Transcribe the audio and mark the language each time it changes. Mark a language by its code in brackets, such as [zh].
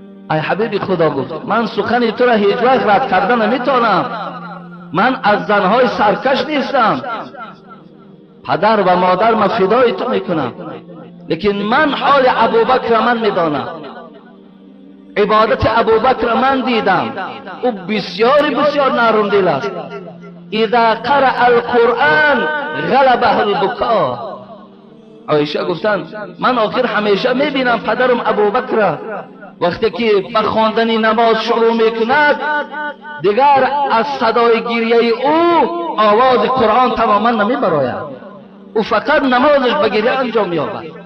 [fa] ای حبیب خدا گفت من سخن تو را هیچ وقت رد کردن نمیتونم، من از زنهای سرکش نیستم، پدر و مادر من فدای تو میکنم، لیکن من حال ابوبکر من میدانم، عبادت ابوبکر من دیدم، او بسیار نرم دل است. [ar] اذا قرأ القرآن غلبه البکا. [fa] عایشه گفتن من آخر همیشه میبینم پدرم ابوبکر وقتی که به خواندن نماز شروع میکند، دیگر از صدای گریه او آواز قرآن تماما نمیبراید، او فقط نمازش به گریه انجام مییابد.